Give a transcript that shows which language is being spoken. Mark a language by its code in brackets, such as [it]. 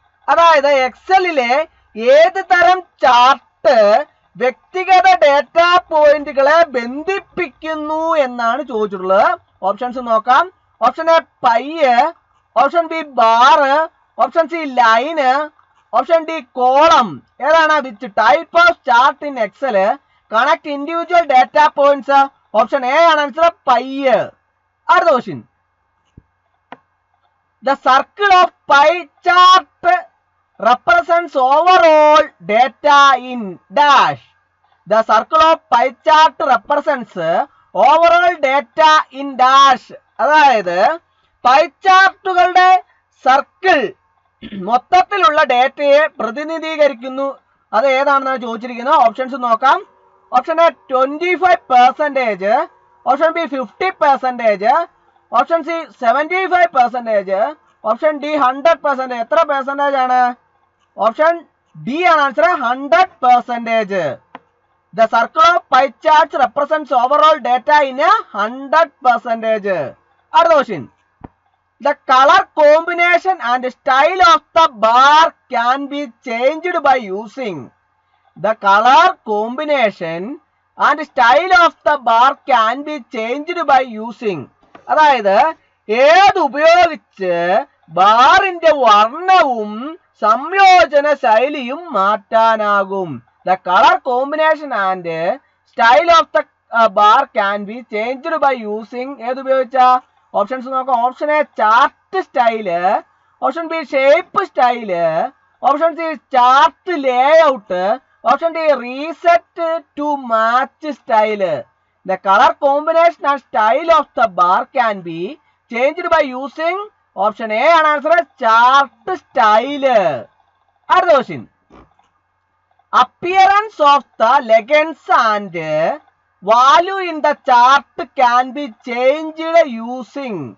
[ml] അതായത് എക്സലിലെ ഏത് തരം ചാർട്ട് വ്യക്തിഗത ഡേറ്റ പോയിന്റുകളെ ബന്ധിപ്പിക്കുന്നു എന്നാണ് ചോദിച്ചിട്ടുള്ളത്. ഓപ്ഷൻസ് നോക്കാം. Option A pi, option B bar, option C line, option D column. ഏതാണ്? [en] Which type of chart in Excel connect individual data points. [ml] Option A ആണ് ആൻസർ, പൈ. അടുത്ത question. [en] The circle of pie chart represents overall data in dash. The circle of pie chart represents overall data in dash. [ml] അതായത് pi ചാർട്ടുകളുടെ circle മൊത്തത്തിലുള്ള ഡേറ്റയെ പ്രതിനിധീകരിക്കുന്നു. അത് ഏതാണെന്നാണ് ചോദിച്ചിരിക്കുന്നത്. Options നോക്കാം. Option A 25%, option B 50%, option C 75%, option D 100%. എത്ര percentage ആണ്? Option D ആണ് answer, 100%. [en] The circle of pie charts represents overall data in 100%. [ml] അടുത്ത question. [en] The color combination and style of the bar can be changed by using. The color combination and style of the bar can be changed by using. [ml] അതായത് ഏത് ഉപയോഗിച്ച് ബാറിന്റെ വർണ്ണവും സംയോജന ശൈലിയും മാറ്റാനാകും. [en] The color combination and style of the bar can be changed by using. [ml] ഏത് ഉപയോഗിച്ച? Options നോക്കാം. Option A chart style, option B shape style, option C chart layout, option D reset to match style. [en] The color combination and style of the bar can be changed by using. [ml] Option A ആണ് answer, chart style. അടുത്ത question. [en] Appearance of the legends and value in the chart can be changed using.